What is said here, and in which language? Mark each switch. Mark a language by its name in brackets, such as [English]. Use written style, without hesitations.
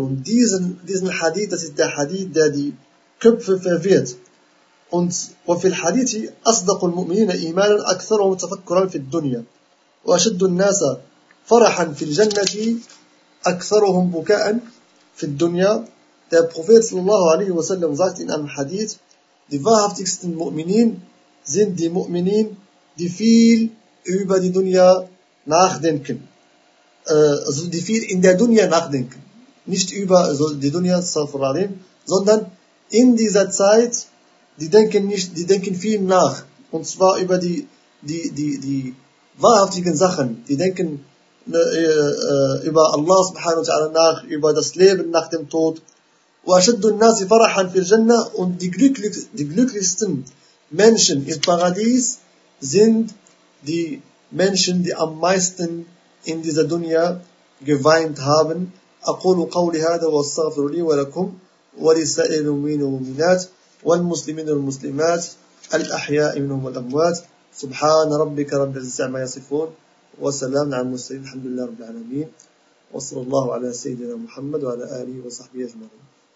[German] Und diesen Hadith, das ist der Hadith, der die Köpfe verwirrt. Und [Arabic] وفي الحديث أصدق المؤمنين إيمانا أكثر وتفكرا في الدنيا وأشد الناس فرحا في الجنة أكثرهم بكاء في الدنيا. [German] Der Prophet sallallahu alaihi wa sallam sagt in einem Hadith, die wahrhaftigsten Mu'minin sind die Mu'minin, die viel über die Dunya nachdenken. Also die viel in der Dunya nachdenken. Nicht über die Dunya, sondern in dieser Zeit, die denken viel nach. Und zwar über die wahrhaftigen Sachen. Die denken über Allah subhanahu wa ta'ala nach, über das Leben nach dem Tod. [Arabic] وأشد الناس فرحا في الجنة [German] und die glücklichsten Menschen im Paradies sind die Menschen, die am meisten in dieser Dunya geweint haben. [Arabic] أقول قولي هذا وأستغفر لي ولكم ولسائر المؤمنين والمؤمنات والمسلمين والمسلمات الأحياء منهم والأموات سبحان ربك رب العزة عما يصفون وسلام على المرسلين الحمد لله رب العالمين وصلى الله على سيدنا محمد وعلى آله وصحبه أجمعين.